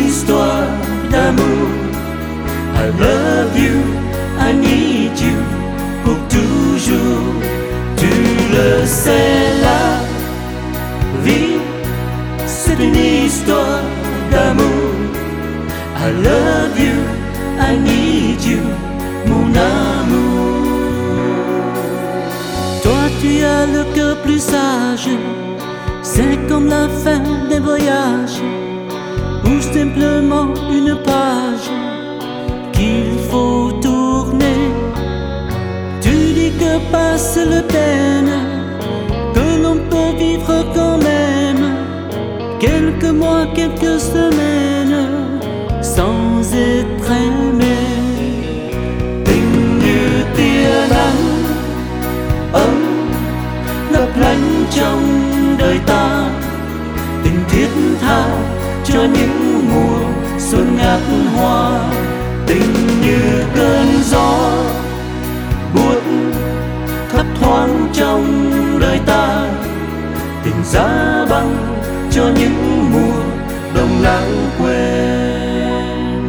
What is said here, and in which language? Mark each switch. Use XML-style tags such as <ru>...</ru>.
<en>I love you, I need you,</en> <fr>pour toujours. Tu le sais, la vie, c'est une histoire d'amour.</fr> <en>I love you, I need you,</en> <fr>mon amour. Toi, tu as le cœur plus sage, c'est comme la fin d'un voyage, ou simplement une page qu'il faut tourner. Tu dis que passe le peine, que l'on peut vivre quand même quelques mois, quelques semaines sans être aimé.</fr> <vi>Tình như tia nắng ấm lấp lánh trong đời ta, tình thiết tha cho những mùa xuân ngát hoa. Tình như cơn gió buốt thấp thoáng trong đời ta, tình giá băng cho những mùa đông lãng quên.</vi>